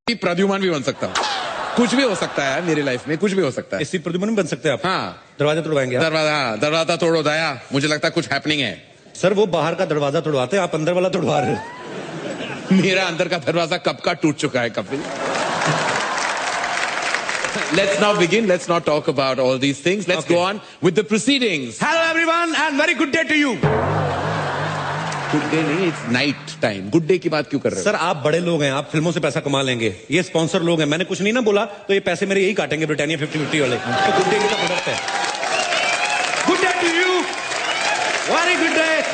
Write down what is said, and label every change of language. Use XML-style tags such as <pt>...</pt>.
<hi>प्रद्युमन भी बन सकता हूँ, कुछ भी हो सकता है मेरी लाइफ में, कुछ भी हो सकता है। इसी प्रद्युमन में बन सकते हैं आप। हाँ, दरवाजा तोड़वाएंगे आप? दरवाजा तोड़ो दया, मुझे लगता है कुछ हैपनिंग है। सर वो बाहर का दरवाजा तोड़वाते हैं, आप अंदर वाला तोड़वा रहे हो। मेरा अंदर का दरवाजा कब का टूट चुका है Kapil.</hi> <en>Let's now begin. Let's not talk about all these things. Let's go on with the proceedings. Hello everyone and very good day to you. Good day</en> <hi>नहीं,</hi> <en>it's night time.</en> <hi>Good day की बात क्यों कर रहे हो? Sir आप बड़े लोग हैं, आप फिल्मों से पैसा कमा लेंगे, ये स्पॉन्सर लोग हैं, मैंने कुछ नहीं ना बोला तो ये पैसे मेरे यही काटेंगे, ब्रिटानिया 50-50 वाले। तो गुड डे का प्रोडक्ट है।</hi> <en>Good day to you, very good day.</en>